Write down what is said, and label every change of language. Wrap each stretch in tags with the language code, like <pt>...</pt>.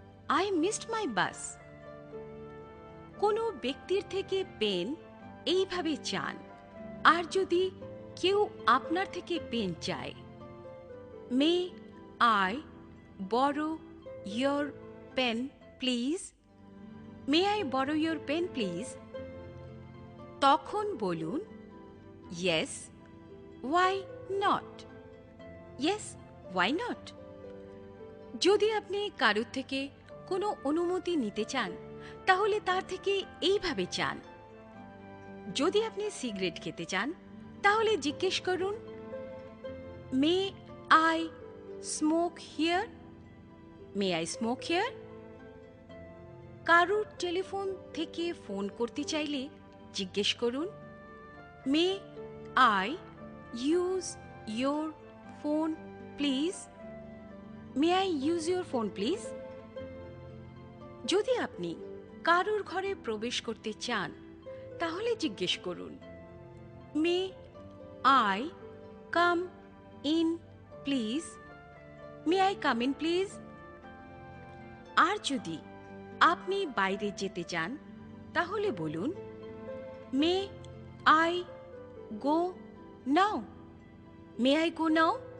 <en>I missed my bus.</en> <bn>কোনো ব্যক্তির থেকে পেন এইভাবে চান আর যদি কেউ আপনার থেকে পেন চায়</bn> <en>May I borrow your pen, please? May I borrow your pen, please?</en> <bn>তখন বলুন</bn> <en>Yes, why not? Yes, why not?</en> <bn>যদি আপনি কারোর থেকে কোনো অনুমতি নিতে চান তাহলে তার থেকে এইভাবে চান। যদি আপনি সিগারেট খেতে চান তাহলে জিজ্ঞেস করুন</bn> <en>May I smoke here?</en> <bn>May I smoke here? কারোর টেলিফোন থেকে ফোন করতে চাইলে জিজ্ঞেস করুন</bn> <en>May I use your phone, please? May I use your phone, please?</en> <bn>যদি আপনি কারোর ঘরে প্রবেশ করতে চান তাহলে জিজ্ঞেস করুন</bn> <en>May I come in, please? May I come in, please?</en> <bn>আর যদি আপনি বাইরে যেতে চান তাহলে বলুন</bn> <en>May I go now? May I go now?</en>